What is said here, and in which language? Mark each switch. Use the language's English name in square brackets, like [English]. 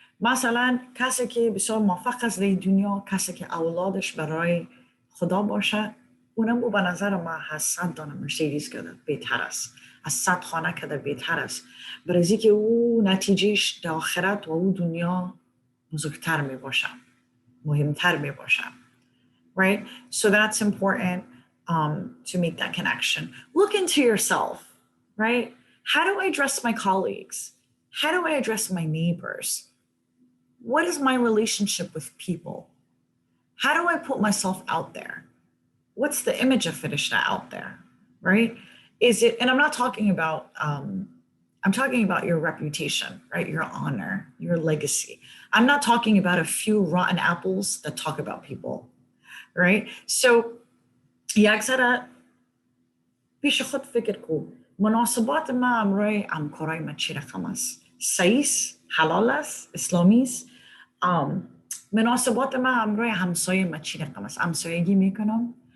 [Persian] مثلا کسی که بسیار موفق است در دنیا، کسی که اولادش برای خدا باشه، اونم به نظر ما از 100 دانه مرسیدیز کده بهتر است، از 100 خانه کده بهتر است، برای اینکه او نتیجهش در آخرت و او دنیا بزرگتر می باشه، مهمتر می باشه. [English] Right? So that's important to make that connection. Look into yourself, right? How do I address my colleagues? How do I address my neighbors? What is my relationship with people? How do I put myself out there? What's the image of Firishta out there, right? Is it, and I'm not talking about, I'm talking about your reputation, right? Your honor, your legacy. I'm not talking about a few rotten apples that talk about people, right? [Persian] So, یکذره پیش خود فکر کن مناسبات ما امروی همکارای ما چی رقم است؟ صحیح، حلال است، اسلامی است. مناسبات ما امروی همسایه ما چی رقم است؟ همسایگی میکنم.